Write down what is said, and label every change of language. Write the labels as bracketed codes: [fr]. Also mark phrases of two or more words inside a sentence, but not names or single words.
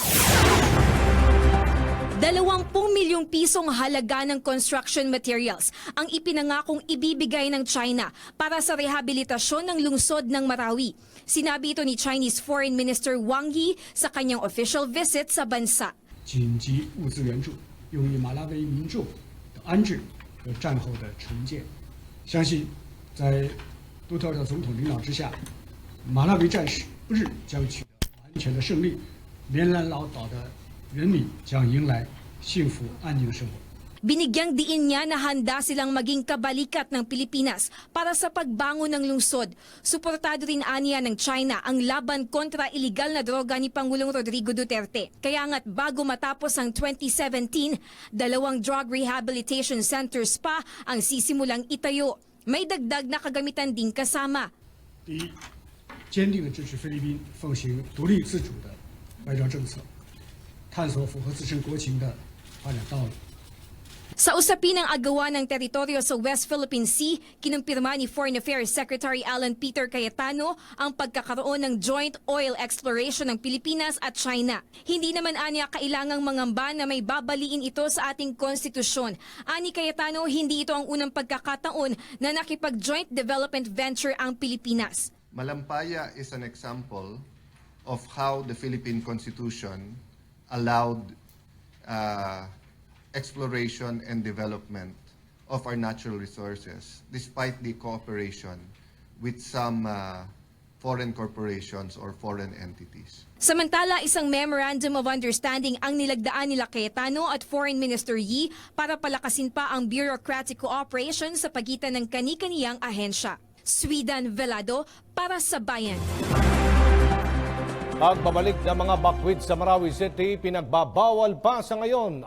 [tl] 20 milyong pisong halaga ng [en] construction materials [tl] ang ipinangakong ibibigay ng China para sa rehabilitasyon ng lungsod ng Marawi. Sinabi ito ni [en] Chinese Foreign Minister [tl] Wang Yi sa kanyang [en] official visit [tl] sa bansa. [zh] 紧急物资援助用于马拉维民众的安置和战后的重建。相信在杜特尔特总统领导之下，马拉维战士不日将取得完全的胜利，连兰老岛的人民将迎来幸福安宁的生活。 [tl] Binigyang diin niya na handa silang maging kabalikat ng Pilipinas para sa pagbangon ng lungsod. Suportado rin aniya ng China ang laban kontra iligal na droga ni Pangulong Rodrigo Duterte. Kaya nga't bago matapos ang 2017, 2 [en] drug rehabilitation centers [tl] pa ang sisimulang itayo. May dagdag na kagamitan din kasama. 第一，坚定地支持菲律宾奉行独立自主的外交政策，探索符合自身国情的发展道路。 Sa usapin ng agawan ng teritoryo sa West Philippine Sea, kinumpirma ni [en] Foreign Affairs Secretary [tl] Alan Peter Cayetano ang pagkakaroon ng [en] joint oil exploration [tl] ng Pilipinas at China. Hindi naman anya kailangang mangamba na may babaliin ito sa ating konstitusyon. Ani Cayetano, hindi ito ang unang pagkakataon na nakipag- [en] joint development venture [tl] ang Pilipinas. [en] Malampaya is an example of how the Philippine Constitution allowed exploration and development of our natural resources despite the cooperation with some foreign corporations or foreign entities. [tl] Samantala, isang [en] Memorandum of Understanding [tl] ang nilagdaan nila Cayetano at [en] Foreign Minister [tl] Yee para palakasin pa ang [en] bureaucratic cooperation [tl] sa pagitan ng kani-kaniyang ahensya. Sweden Velado para sa Bayan. Pagbabalik ng mga bakwit sa Marawi City, pinagbabawal pa sa ngayon.